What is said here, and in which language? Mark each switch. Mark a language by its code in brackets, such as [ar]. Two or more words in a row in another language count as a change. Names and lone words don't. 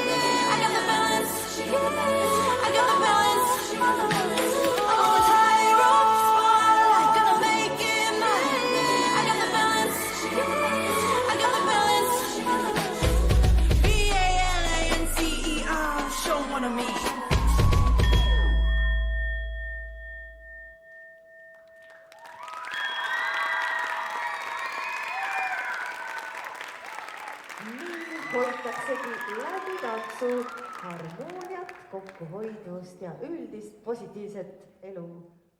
[en] I got the balance, I got the balance. On a tightrope spotlight, gonna make it mine. I got the balance, I got the balance. B-A-L-A-N-C-E-R, show 'em what I mean. [et] Nii hoitaksegi läbi tantsu harmooniat, kokkuhoidvust ja üldist positiivset elu.